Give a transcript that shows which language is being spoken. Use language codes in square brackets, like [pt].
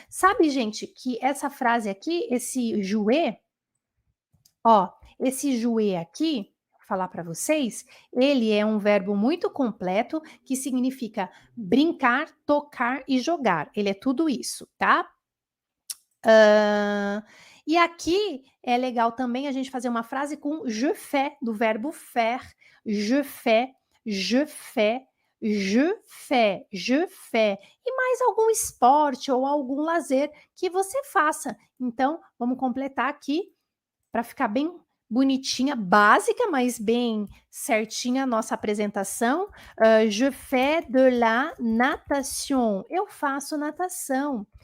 [pt] Sabe, gente, que essa frase aqui, esse jouer, ó, esse jouer aqui, vou falar para vocês, ele é um verbo muito completo que significa brincar, tocar e jogar. Ele é tudo isso, tá? E aqui é legal também a gente fazer uma frase com je fais, do verbo faire. [fr] Je fais, je fais, je fais, je fais. [pt] E mais algum esporte ou algum lazer que você faça. Então, vamos completar aqui para ficar bem bonitinha, básica, mas bem certinha a nossa apresentação. [fr] Je fais de la natation. [pt] Eu faço natação.